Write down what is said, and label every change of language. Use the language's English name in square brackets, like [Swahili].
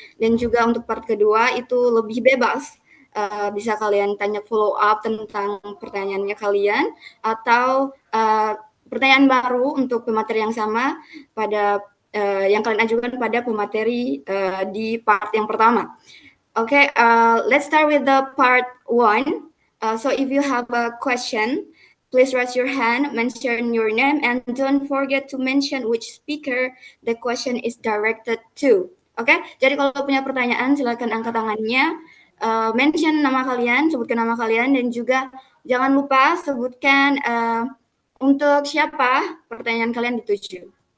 [Indonesian] Dan juga untuk part kedua itu lebih bebas. Bisa kalian tanya follow up tentang pertanyaannya kalian. Atau pertanyaan baru untuk pemateri yang sama pada yang kalian ajukan pada pemateri di part yang pertama. [English] Okay, let's start with the part 1. So if you have a question, please raise your hand, mention your name, and don't forget to mention which speaker the question is directed to. [Indonesian] Okay, jadi kalau punya pertanyaan silakan angkat tangannya, mention nama kalian, sebutkan nama kalian, dan juga jangan lupa sebutkan untuk siapa pertanyaan kalian dituju.